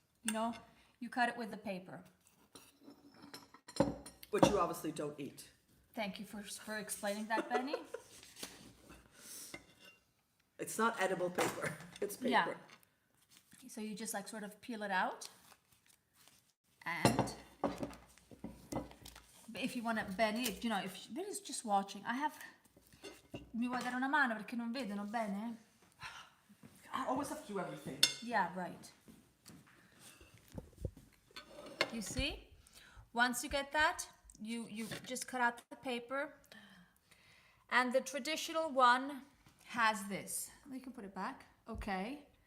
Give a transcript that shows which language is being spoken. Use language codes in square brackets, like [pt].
[en] You know, you cut it with the paper. Which you obviously don't eat. Thank you for explaining that, Benny. It's not edible paper. It's paper. Yeah. So you just like sort of peel it out. And if you want to, Benny, if Benny's just watching, [it] mi vuoi dare una mano perché non vedono bene? [en] I always have to do everything. Yeah, right. You see? Once you get that, you just cut out the paper. And the traditional one has this. We can put it back. Okay.